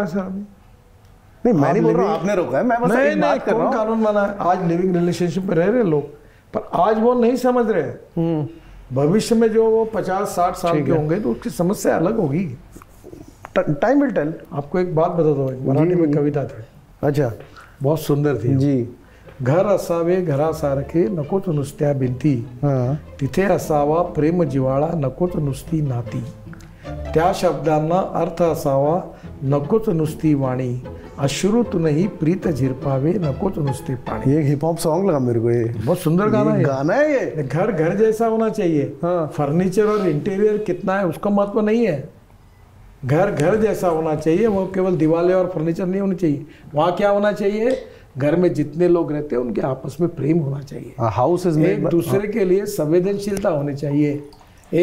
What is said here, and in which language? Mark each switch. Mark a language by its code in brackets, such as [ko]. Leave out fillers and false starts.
[hi] नहीं मैं नहीं बोल रहा हूँ आपने रोका है, मैं बस एक बात कर रहा हूँ। कानून बना है, आज लिविंग रिलेशनशिप में रह रहे लोग, पर आज वो नहीं समझ रहे। भविष्य में जो वो 50-60 साल के होंगे तो उसकी समस्या अलग होगी। [en] Time will tell. [hi] आपको एक बात बता दो, मराठी में कविता थी, अच्छा बहुत सुंदर थी जी। [mr] घर असावे घरासारखे नकोच नुसत्या भिंती, तिथे असावा प्रेम जिवाळा नकोच नुसती नाती, त्या शब्दांना अर्थ असावा नकोच नुसती वाणी, अश्रुतूनही प्रीत झिरपावे नकोच नुसते पाणी। [hi] ये हिप हॉप सॉन्ग लगा मेरे को, ये बहुत सुंदर गाना है। गाना है ये। घर घर जैसा होना चाहिए। फर्नीचर और इंटीरियर कितना है उसका महत्व नहीं है, घर घर जैसा होना चाहिए। वो केवल दीवारें और फर्नीचर नहीं होनी चाहिए। वहाँ क्या होना चाहिए? घर में जितने लोग रहते हैं उनके आपस में प्रेम होना चाहिए। [en] house is [hi] एक दूसरे के लिए संवेदनशीलता होनी चाहिए।